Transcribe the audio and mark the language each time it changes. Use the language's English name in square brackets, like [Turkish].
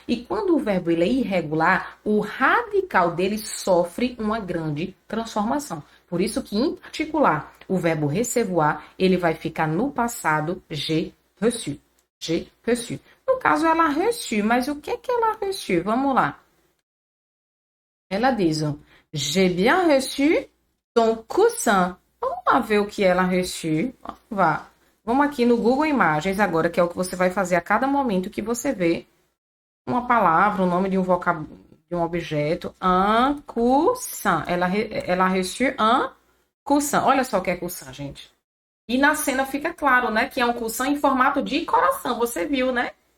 [Portuguese] E quando o verbo ele é irregular, o radical dele sofre uma grande transformação. Por isso que, em particular, o verbo recevoir, ele vai ficar no passado, [French] j'ai reçu. J'ai reçu. [Portuguese] No caso, ela reçu, mas o que que ela reçu? Vamos lá. Ela diz, ó, [French] j'ai bien reçu ton coussin. [Portuguese] Vamos lá ver o que ela reçu. Vá. Vamos aqui no Google Imagens agora, que é o que você vai fazer a cada momento que você vê uma palavra, o nome de um vocabulário, de um objeto. [French] Un coussin. Ela reçu un coussin. [Portuguese] Olha só o que é coussin, gente. E na cena fica claro, né, que é um coussin em formato de coração. Você viu, né?